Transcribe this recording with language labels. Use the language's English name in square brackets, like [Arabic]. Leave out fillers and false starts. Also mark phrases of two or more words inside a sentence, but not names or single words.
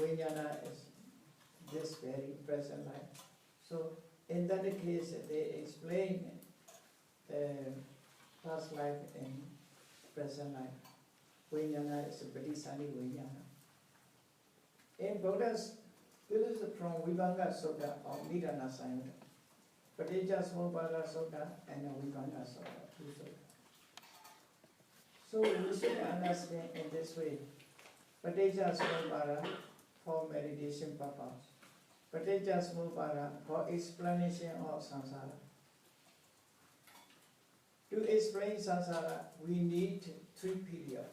[English] Vijnana is this very present life. So in that case, they explain past life and present life. Vijnana is a Paticca Vijnana. In Buddha's, this is from Vibhanga Sutta or Nidana Samyutta. Paticca Samuppada Sutta and Vibhanga Sutta, 2 sutta. So we should understand in this way. Paticca Samuppada for meditation purpose. Paticca Samuppada for explanation of samsara. To explain samsara, we need 3 periods.